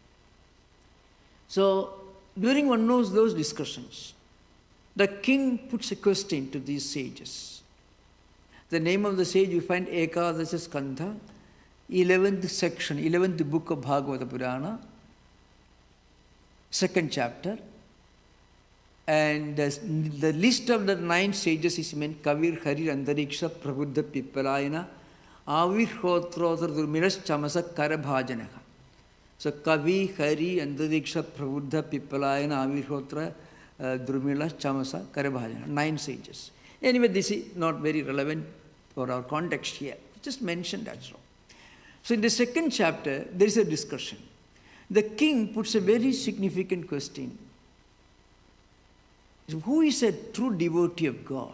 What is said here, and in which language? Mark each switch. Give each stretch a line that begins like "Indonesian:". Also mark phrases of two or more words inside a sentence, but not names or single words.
English: So, during one of those discussions, the king puts a question to these sages. The name of the sage you find Ekadasha Skandha, 11th section, 11th book of Bhagavata Purana, 2nd chapter. And the list of the 9 sages is meant Kavir, Hari, Andariksha, Prabuddha, Pippalayana, Avir, Hotrothar, Durmilas, Chamasa, Karabhajanaka. So Kavi, Hari, Andariksha, Prabuddha, Pippalayana, Avir, Hotra, Durmilas, Chamasa, Karabhajana. 9 sages. Anyway, this is not very relevant for our context here. Just mentioned that so. So in the 2nd chapter, there is a discussion. The king puts a very significant question. Who is a true devotee of God?